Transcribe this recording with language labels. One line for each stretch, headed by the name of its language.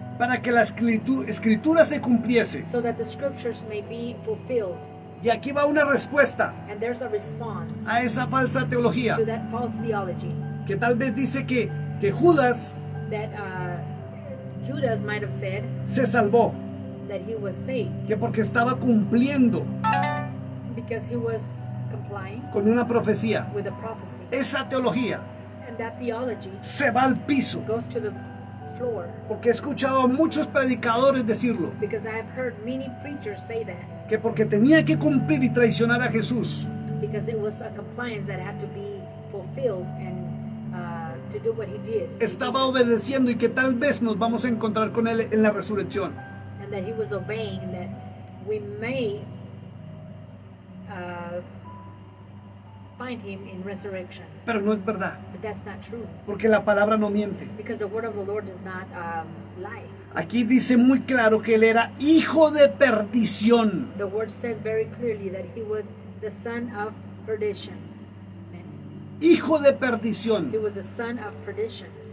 Spanish: para que la escritura se cumpliese.
English: so that the scriptures may be fulfilled.
Spanish: Y aquí va una respuesta
English: And there's a response
Spanish: a esa falsa teología,
English: to that false theology
Spanish: que tal vez dice que Judas
English: that Judas might have said
Spanish: se salvó,
English: that he was saved
Spanish: que porque estaba cumpliendo
English: because he was complying
Spanish: con una profecía.
English: with a prophecy.
Spanish: Esa teología
English: And that theology
Spanish: se va al piso,
English: goes to the floor
Spanish: porque he escuchado a muchos predicadores decirlo,
English: because I have heard many preachers say that
Spanish: que porque tenía que cumplir y traicionar a Jesús,
English: because it was a compliance that had to be fulfilled and to do what he did.
Spanish: estaba obedeciendo y que tal vez nos vamos a encontrar con él en la resurrección.
English: And that he was obeying, and that we may find him in resurrection.
Spanish: Pero no es verdad,
English: But that's not true
Spanish: porque la palabra no miente.
English: because the word of the Lord does not lie.
Spanish: Aquí dice muy claro que él era hijo de perdición.
English: The word says very clearly that he was the son of perdition.
Spanish: Amen. Hijo de perdición.
English: He was the son of perdition.